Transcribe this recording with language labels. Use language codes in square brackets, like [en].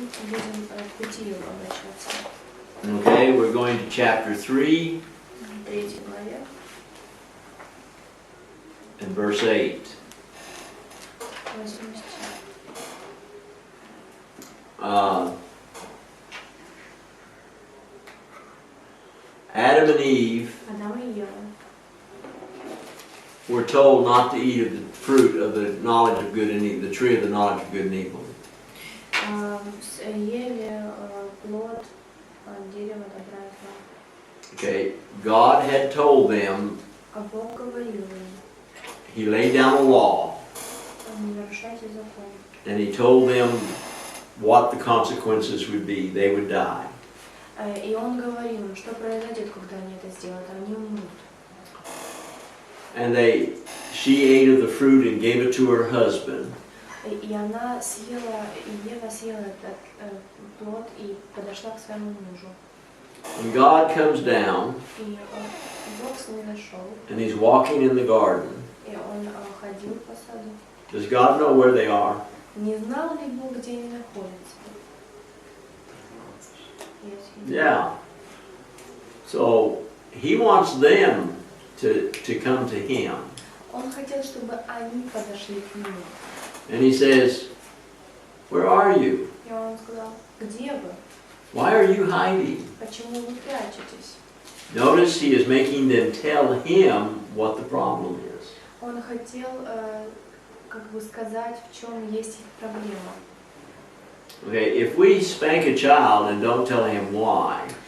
[ru] Будем к Бытию обращаться. [en] Okay, we're going to chapter 3 [ru] Третьей главе. [en] and verse 8. [ru] 8 стих. [en] Adam and Eve [ru] Адам и Ева [en] were told not to eat of the fruit of the knowledge of good and evil, the tree of the knowledge of good and evil. [ru] ели плод дерева добра и зла. [en] Okay, God had told them, [ru] А Бог говорил им, [en] He laid down a law, [ru] не нарушайте закон. [en] and He told them what the consequences would be. They would die. [ru] И Он говорил им, что произойдет, когда они это сделают, они умрут. [en] And she ate of the fruit and gave it to her husband. [ru] И она съела, и Ева съела этот плод и подошла к своему мужу. [en] And God comes down, [ru] И Бог с ней нашел, [en] and He's walking in the garden. [ru] и Он ходил по саду. [en] Does God know where they are? [ru] Не знал ли Бог, где они находятся? [en] Yeah. So He wants them to come to Him. [ru] Он хотел, чтобы они подошли к Нему. [en] And He says, where are you? [ru] И Он сказал, где вы? [en] Why are you hiding? [ru] Почему вы прячетесь? [en] Notice He is making them tell Him what the problem is. [ru] Он хотел, как бы сказать, в чем есть их проблема. [en] Okay, if we spank a child and don't tell him why,